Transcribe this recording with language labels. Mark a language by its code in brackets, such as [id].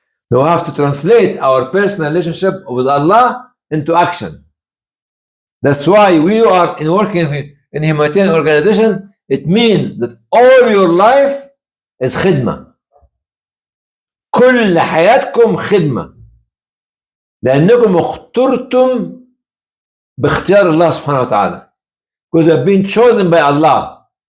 [en] We have to translate our personal relationship with Allah into action. That's why we are working in humanitarian organization. It means that all your life is khidmah. [ar] كل حياتكم خدمة. لأنكم اخترتم باختيار الله سبحانه وتعالى. [en] Because you have been chosen by Allah.